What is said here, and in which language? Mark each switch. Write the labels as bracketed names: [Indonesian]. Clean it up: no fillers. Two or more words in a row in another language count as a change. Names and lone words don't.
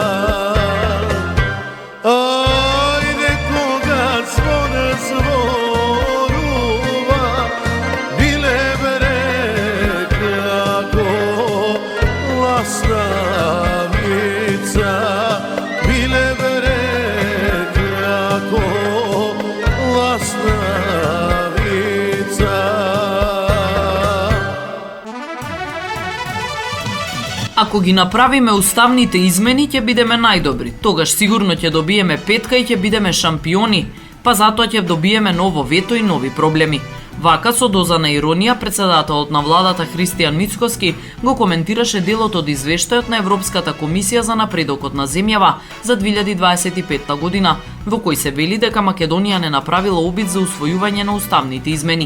[Macedonian] Ајде кога ѕвон ѕворува, биле бере како ластавица, биле бере како ластавица. Ако ги направиме уставните измени, ќе бидеме најдобри. Тогаш сигурно ќе добиеме петка и ќе бидеме шампиони, па затоа ќе добиеме ново вето и нови проблеми. Вака со доза на иронија, председателот на владата Христијан Мицкоски го коментираше делот од извештајот на Европската комисија за напредокот на земјава за 2025 година, во кој се вели дека Македонија не направила обид за усвојување на уставните измени.